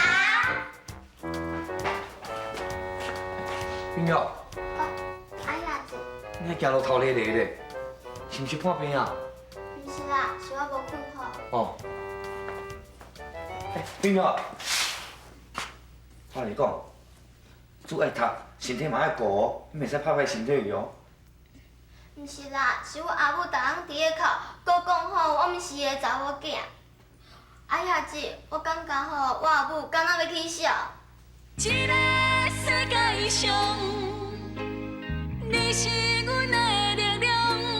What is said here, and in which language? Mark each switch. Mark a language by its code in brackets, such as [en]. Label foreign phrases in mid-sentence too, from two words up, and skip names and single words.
[nan] 冰友，哎呀子，你还行路头累累的，是不是破病啊？不是啦，是我无困好。哦。哎，冰友，我跟你讲，书爱读，身体嘛爱顾哦，你袂使拍歹身体去哦。不是啦，是我阿母逐工伫个哭，佮讲吼我毋是伊个查某囝。哎呀子，我感觉吼我阿母敢若要起笑。这个世界上，你是阮的力量。